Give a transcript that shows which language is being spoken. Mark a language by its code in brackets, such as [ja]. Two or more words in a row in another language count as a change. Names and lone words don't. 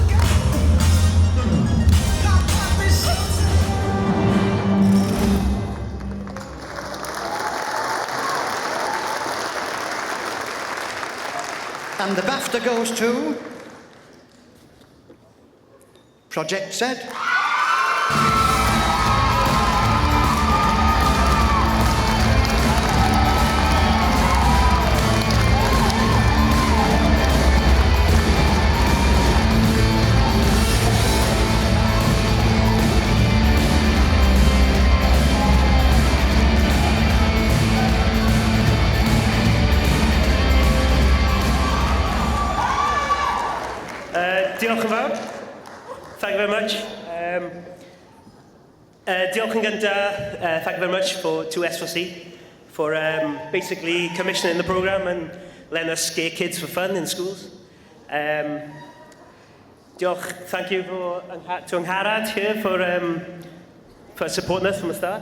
[en] And the BAFTA goes to Project Z. [cy] Diolch yn fawr. [en] Thank you very much. [cy] Diolch yn gyntaf, [en] thank you very much to S4C for basically commissioning the programme and letting us scare kids for fun in schools. Diolch, thank you to Angharad here for supporting us from the start.